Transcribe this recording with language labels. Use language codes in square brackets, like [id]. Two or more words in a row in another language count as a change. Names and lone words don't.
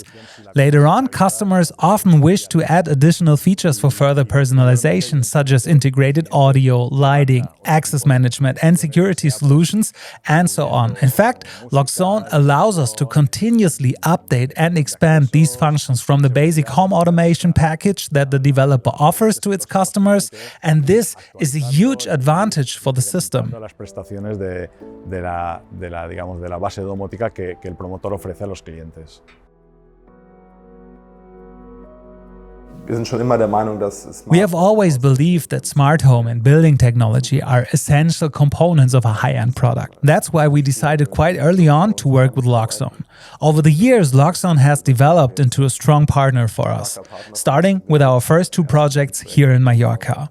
[en] Later on, customers often wish to add additional features for further personalization, such as integrated audio, lighting, access management and security solutions, and so on. In fact, LOXONE allows us to continuously update and expand these functions from the basic home automation package that the developer offers to its customers, and this is a huge advantage for the system. [es] De la base domótica que el promotor ofrece a los clientes. [de] Wir sind schon immer der Meinung, dass [en] We have always believed that smart home and building technology are essential components of a high-end product. That's why we decided quite early on to work with LOXONE. Over the years, LOXONE has developed into a strong partner for us, starting with our first 2 projects here in Mallorca.